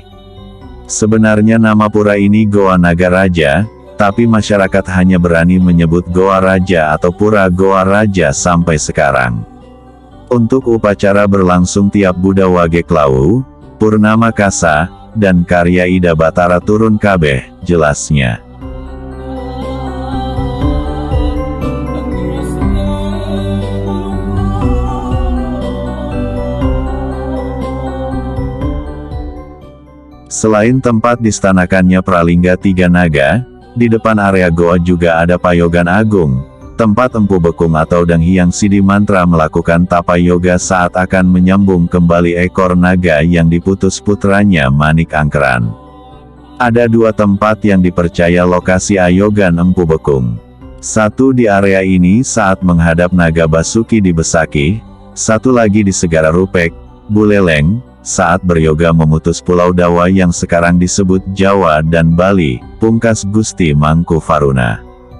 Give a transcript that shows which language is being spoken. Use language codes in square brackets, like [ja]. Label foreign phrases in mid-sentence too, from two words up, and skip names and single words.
[id] Sebenarnya nama pura ini Goa Naga Raja, tapi masyarakat hanya berani menyebut Goa Raja atau Pura Goa Raja sampai sekarang. Untuk upacara berlangsung tiap Buddha Wage Klawu, Purnama Kasa, dan karya Ida Batara turun kabeh, jelasnya. Selain tempat distanakannya Pralingga 3 Naga, di depan area goa juga ada Payogan Agung, tempat Empu Bekung atau Dang Hyang Sidi Mantra melakukan tapa yoga saat akan menyambung kembali ekor naga yang diputus putranya Manik Angkeran. Ada 2 tempat yang dipercaya lokasi ayogan Empu Bekung. Satu di area ini saat menghadap Naga Basuki di Besaki, satu lagi di Segara Rupek, Buleleng, saat beryoga memutus Pulau Dawa yang sekarang disebut Jawa dan Bali, pungkas Gusti Mangku Varuna.